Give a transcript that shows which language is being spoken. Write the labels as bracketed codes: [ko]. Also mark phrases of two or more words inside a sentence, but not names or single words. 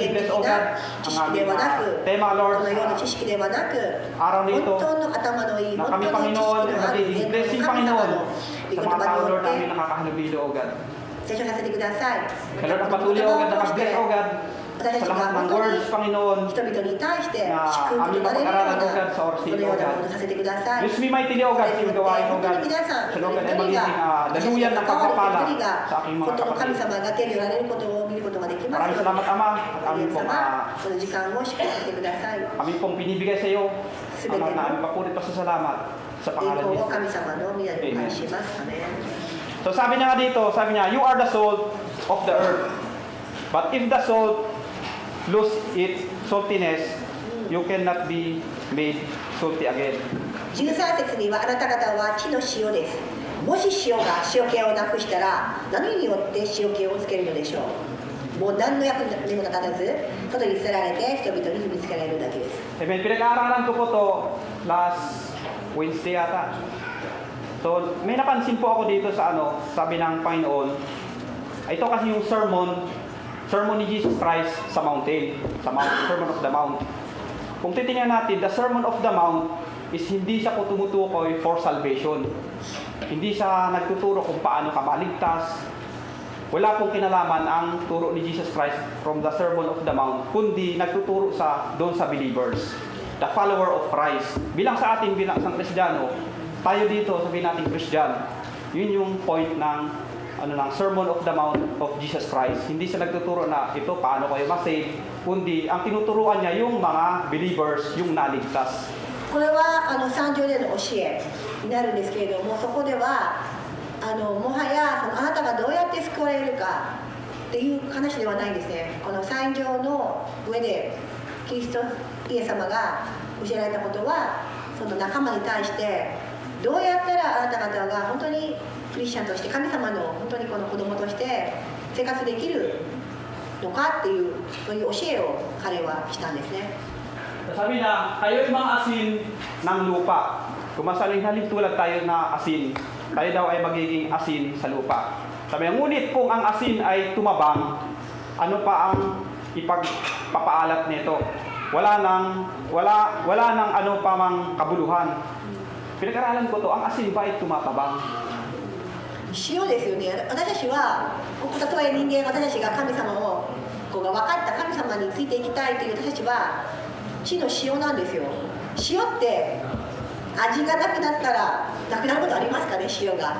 [ja] 現 [tl] i-bless, [ja] 的 [tl] O [ja] な [tl] God, [ja] 知 [tl] ang [ja] 識で [tl] aming [ja] はなく、 [tl] tema, [ja] こ [tl] Lord, [ja] のような [tl] sa [ja] 知識ではなく、 [tl] araw [ja] 本 [tl] nito, [ja] 当の頭のいい、 [tl] na [ja] 本 [tl] kami, [ja] 当の知識 [tl] Panginoon, [ja] のある [tl] magiging [ja] 全能の [tl] blessing, [ja] 神様 [tl] Panginoon, [ja] の御 [tl] sa [ja] 言 [tl] mga [ja] 葉 [tl] tao, [ja] に [tl] Lord, [ja] よ [tl] namin [ja] って [tl] nakakahalubilo, [en] O God. [ja] 成長させてください。 [tl] Kaya Lord, ang [ja] この [tl] patuloy, [ja] 言 [tl] O [ja] 葉 [tl] God, [ja] を [tl] na [ja] 通して [tl] mag-bless, [en] O God, [ja] 私た [tl] sa [ja] ちが [tl] lahat ng [ja] 本当に [tl] words, Panginoon, [ja] 人々に対して [tl] na [ja] 祝福 [tl] aming [ja] となれるよう [tl] mapag-aralan, [ja] な [en] O God, [tl] sa oras [ja] こ [tl] nito, [ja] のよ [tl] O [ja] うなも [tl] God. [ja] のをさせてください。 [en] Use me mightily, O God, [tl] sa iyong gawain, O [ja] 本当 [tl] God. [ja] に皆さん、 [tl] Sa [ja] 一 [tl] Lord, [ja] 人 [tl] ay [ja] 一人 [tl] magiging [ja] が、私たち [tl] daluyan [ja] の [tl] ng [ja] 関わり [tl] pagpapala [ja] 一人が、 [tl] sa aking [ja] 本 [tl] mga [ja] 当の神 [tl] kapatid. [ja] 様が手におられることを見ることができます。 [tl] Maraming salamat, Ama, at [ja] 神 [tl] amin pong, [ja] 様、この時間を祝福してください。 [tl] amin pong binibigay sa iyo. Ama, na aming papulit pa sa salamat sa [ja] 栄 [tl] pangalan [ja] 光 [tl] ni [ja] を神 [tl] Jesus. [ja] 様の皆にお返しします。アメン。 [tl] So sabi niya nga dito, sabi niya, [en] you are the salt of the earth. But if the salt lose its saltiness, you cannot be made salty again. [ja] 13 節には、あなた方は地の塩です。もし塩が塩気をなくしたら、何によって塩気をつけるのでしょう。もう何の役にも立たず、外に捨てられて人々に踏みつけられるだけです。 [tl] Amen. Pinag-aaralan ko po to [en] last Wednesday [tl] ata. So, may napansin po ako dito sa sabi ng Panginoon, ito kasi yung sermon ni Jesus Christ sa mountain, Sermon of the Mount. Kung titingnan natin, the Sermon of the Mount is hindi siya po tumutukoy for salvation. Hindi siya nagtuturo kung paano ka maligtas. Wala pong kinalaman ang turo ni Jesus Christ from the Sermon of the Mount, kundi nagtuturo doon sa believers, [en] the follower of Christ. [tl] Bilang sa ating bilang isang Kristiyano, tayo dito sabihin natin Christian, yun yung point ng Sermon of the Mount of Jesus Christ. Hindi siya nagtuturo na ito paano kayo ma-save, kundi ang tinuturuan niya yung mga believers, yung naligtas. [ja] これは三条での教えになるんですけれども、そこではもはやあなたがどうやって救われるかっていう話ではないんですね。この三条の上でキリストイエス様が教えられたことは、その仲間に対してどうやったらあなた方が本当にクリスチャンとして神様の本当にこの子供として生活できるのかっていうそういう教えを彼はしたんですね。 [tl] Sabi na, kayo'y mga asin ng lupa. Kung masaling tulad tayo na asin, tayo daw ay magiging asin sa lupa. Sabi, ngunit kung ang asin ay tumabang, ano pa ang ipagpapaalat nito? Wala nang ano pa mang kabuluhan. Pinag-aralan ko to, ang asin ba ay tumatabang? [ja] 塩ですよね。私たちは例え人間、私たちが神様を分かった神様についていきたいという私たちは地の塩なんですよ。塩って味がなくなったらなくなることありますかね、塩が。